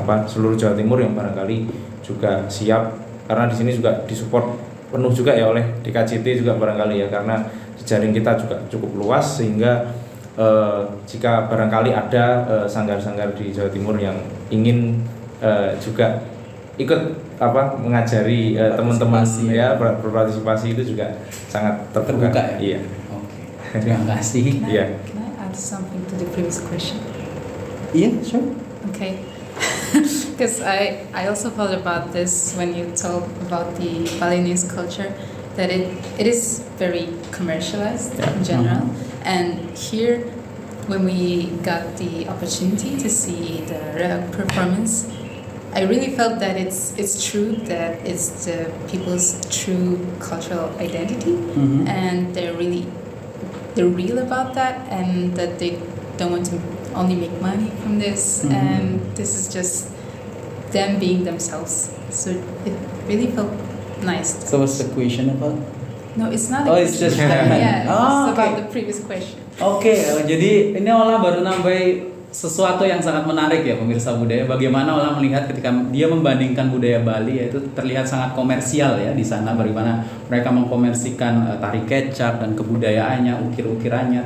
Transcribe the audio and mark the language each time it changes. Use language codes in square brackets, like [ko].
[id] seluruh Jawa Timur yang barangkali juga siap, karena di sini juga disupport penuh juga ya oleh DKJT juga barangkali ya, karena jejaring kita juga cukup luas sehingga jika barangkali ada sanggar-sanggar di Jawa Timur yang ingin juga ikut mengajari teman-teman ya berpartisipasi, itu juga sangat terbuka ya. Iya. Oke. Terima kasih. Iya. [en] Can I add something to the previous question? [id] Iya, sure. [en] Okay. Because I also thought about this when you talk about the Balinese culture, that it is very commercialized in general. And here, when we got the opportunity to see the Reog performance, I really felt that it's true that it's the people's true cultural identity, and they're real about that, and that they don't want to only make money from this, and this is just them being themselves. So it really felt nice. So what's the question about? No, it's not. Oh, it's just yeah, Oh, it's about okay. the previous question. [id] Oke, jadi ini Ola baru nambah sesuatu yang sangat menarik ya pemirsa budaya. Bagaimana Ola melihat ketika dia membandingkan budaya Bali, yaitu terlihat sangat komersial ya di sana, bagaimana mereka mengkomersikan tari kecap dan kebudayaannya, ukir-ukirannya.